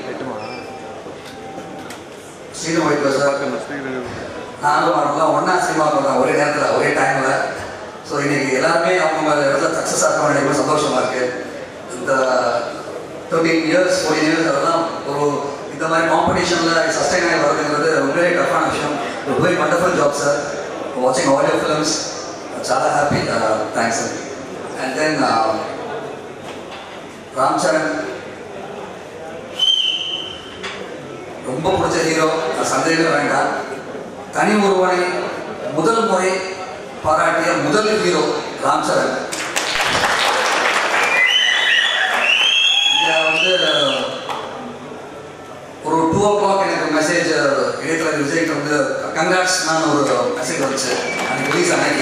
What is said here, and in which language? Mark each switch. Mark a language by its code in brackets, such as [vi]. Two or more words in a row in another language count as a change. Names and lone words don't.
[ta] ஸ்ரீதர் வைக்கோ சார், நானும் அவங்களாம் ஒன்றா சினிமா பண்ணுறேன் ஒரே நேரத்தில் ஒரே டைமில். ஸோ இன்றைக்கி எல்லாருமே அவங்க இடத்துல சக்ஸஸ் ஆக வேண்டிய சந்தோஷமாக இருக்குது. இந்த 13 years 14 years அதெல்லாம் ஒரு இந்த மாதிரி காம்படிஷனில் சஸ்டைன் ஆகி வருதுங்கிறது ரொம்பவே டஃப்பான விஷயம். [en] very wonderful job sir. watching all your films, [te] చాలా హ్యాపీ. [en] Thanks sir. And then [ta] రామ్ చరణ్ ரொம்ப பிடிச்ச ஹீரோ, சந்தேகமே வேண்டாம். தனி ஒருவனை முதல் முறை பாராட்டிய முதல் ஹீரோ ராம் சரண். இங்கே வந்து ஒரு 2 o'clock எனக்கு மெசேஜ் இடைத்தலைவர் விஜய்க்கு வந்து கங்க்ராட்ஸ் நான் ஒரு மெசேஜ் வந்துச்சு அன்றைக்கி ரிலீஸ் அன்னைக்கு.